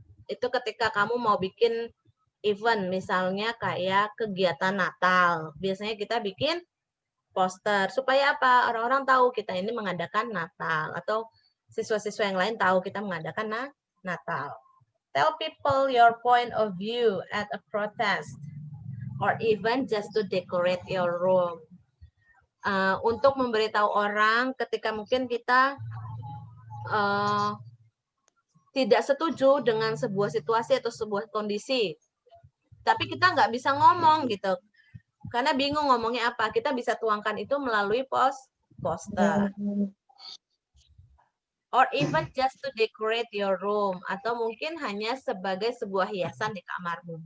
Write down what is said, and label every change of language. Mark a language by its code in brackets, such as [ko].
[id] Itu ketika kamu mau bikin event, misalnya kayak kegiatan Natal. Biasanya kita bikin poster. Supaya apa? Orang-orang tahu kita ini mengadakan Natal. Atau siswa-siswa yang lain tahu kita mengadakan Natal. [en] Tell people your point of view at a protest. Or even just to decorate your room. [id] Untuk memberitahu orang ketika mungkin kita tidak setuju dengan sebuah situasi atau sebuah kondisi. Tapi kita nggak bisa ngomong gitu. Karena bingung ngomongnya apa. Kita bisa tuangkan itu melalui poster. [en] Or even just to decorate your room. [id] Atau mungkin hanya sebagai sebuah hiasan di kamarmu.